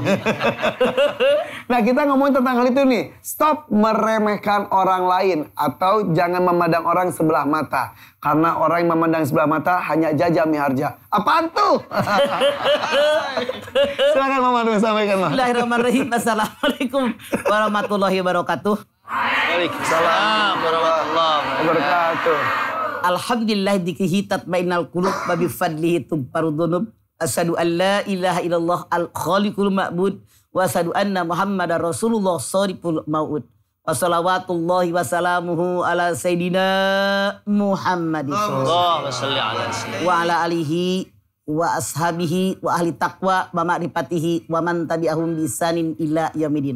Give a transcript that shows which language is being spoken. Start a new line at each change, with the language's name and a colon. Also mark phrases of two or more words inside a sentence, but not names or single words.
Indonesian: Nah kita ngomongin tentang hal itu nih. Stop meremehkan orang lain. Atau jangan memandang orang sebelah mata. Karena orang yang memandang sebelah mata hanya jaja miharja. Apaan tuh? Silakan Mama dulu sampaikan Mama.
Arabic: بسم الله الرحمن الرحيم السلام عليكم ورحمة الله وبركاته. وعليكم السلام ورحمة الله Wabarakatuh. الحمد لله ذكره تطمئن القلوب وبفضله تبر الذنوب. أشهد أن لا إله إلا الله الخالق المعبود وأشهد أن محمدا رسول الله الصادق الموعود. وصلوات الله وسلامه على سيدنا محمد اللهم صل على سيدنا وعلى آله وأصحابه وأهل التقوى ومعرفته ومن تبعهم بإحسان إلى يوم الدين.